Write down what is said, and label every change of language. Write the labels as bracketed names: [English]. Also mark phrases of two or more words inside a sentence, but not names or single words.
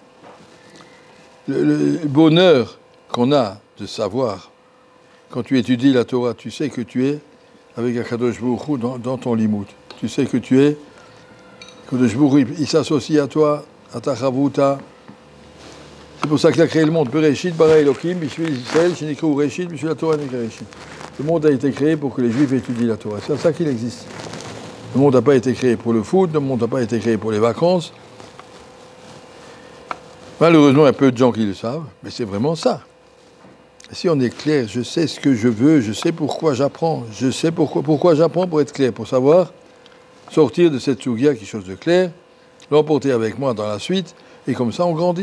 [French] Le bonheur qu'on a de savoir, quand tu étudies la Torah, tu sais que tu es avec [Hebrew] הקדוש ברוך הוא [French] dans ton limoud. Tu sais que tu es, [Hebrew] הקדוש ברוך הוא, [French] il s'associe à toi, à ta chavuta. C'est pour ça qu'il a créé le monde. [Hebrew] בראשית ברא אלוקים, בשביל ישראל, שנקראו ראשית, בשביל התורה נקרא ראשית. [French] Le monde a été créé pour que les Juifs étudient la Torah. C'est à ça qu'il existe. Le monde n'a pas été créé pour le foot, le monde n'a pas été créé pour les vacances. Malheureusement, il y a peu de gens qui le savent, mais c'est vraiment ça. Si on est clair, je sais ce que je veux, je sais pourquoi j'apprends, je sais pourquoi j'apprends pour être clair, pour savoir sortir de cette sougia quelque chose de clair, l'emporter avec moi dans la suite, et comme ça on grandit.